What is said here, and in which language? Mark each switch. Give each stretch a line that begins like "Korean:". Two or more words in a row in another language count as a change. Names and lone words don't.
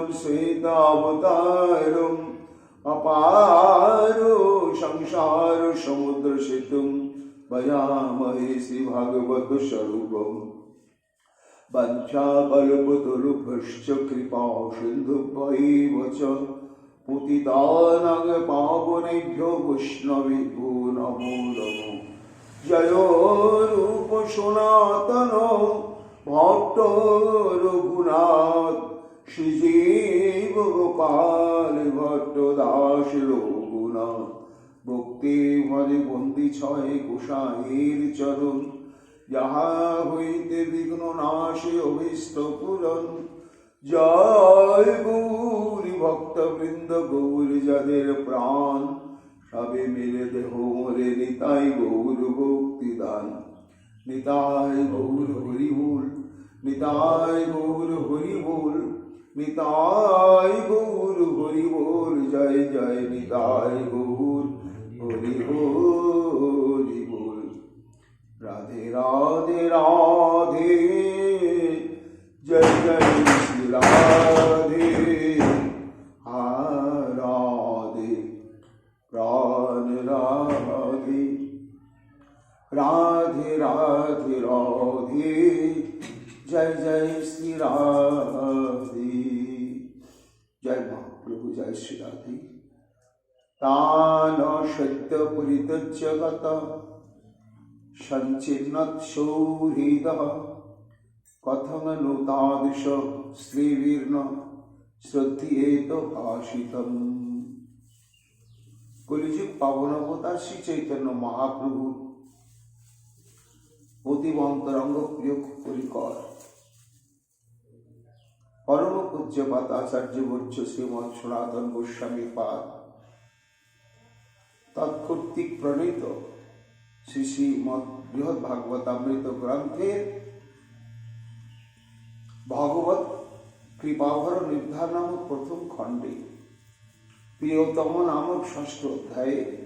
Sanskrit: श्वेतावतारम् अपारो संसार समुद्र सेतुं भजामहे श्रीभागवत स्वरूपम् वंशाकल्पतरुभ्यश्च कृपा सिन्धुभ्यैव च पतितानां पावनेभ्यो वैष्णवेभ्यो नमो नमो।
Bangla: জয় রূপ সনাতন ভট্ট রঘুনাথ শ্রীজীব গোপাল ভট্ট দাস রঘুনাথ ভক্তি ভরে বন্দী ছয় গোসাঈর চরণ যাহা হইতে বিঘ্ন নাশে অভীষ্ট পূরণ। জয় গৌরী ভক্তবৃন্দ গৌরী যাদের প্রাণ সবে মিলে দেহ মোরে নিতাই গৌর ভক্তি দান। নিতাই গৌর হরি বল, নিতাই গৌর হরি বল, নিতাই গৌর হরি বল। জয় জয় নিতাই গৌর হরি হরি বল।
Hindi: राधे राधे राधे जय जय श्री राधे राधे प्राण राधे राधे राधे राधे जय जय श्री राधे। जय महाप्रभु जय श्री राधे।
Sanskrit: तान सत्य परित्यज्य गता सञ्चिन्नत्सौहृदः कथं नु तादृश श्रीवीर्न श्रद्धेत भाषितम्।
Bangla: কলিযুগ পাবন অবতার শ্রী চৈতন্য মহাপ্রভু অতীব অন্তরঙ্গ প্রিয় পরিকর পরম পূজ্যপাদ আচার্যবর্য শ্রীমৎ সনাতন গোস্বামী পাদ তৎকর্তৃক প্রণীত শ্রী শ্রীমৎ বৃহৎ ভাগবতামৃত গ্রন্থের ভগবত কৃপাভর নির্ধার নামক প্রথম খণ্ডে প্রিয়তম নামক ষষ্ঠ অধ্যায়ে